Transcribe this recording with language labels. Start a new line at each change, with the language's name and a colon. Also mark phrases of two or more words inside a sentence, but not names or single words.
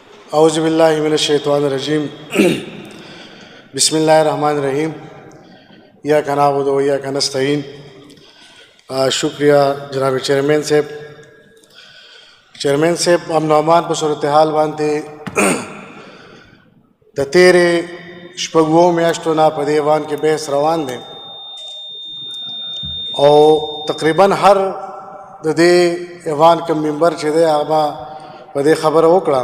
Arabic: اعوذ باللہ من الشیطان الرجیم بسم اللہ الرحمن الرحیم ایاک نعبد و ایاک نستعین۔
Pashto: شکریہ جناب چیئرمین صاحب امن و امان په صورتحال باندې د تیرې شپږو میاشتو نه په دې ایوان کې بحث روان دی او تقریبا هر د دې ایوان کوم ممبر چې دی هغه په دې خبره وکړه.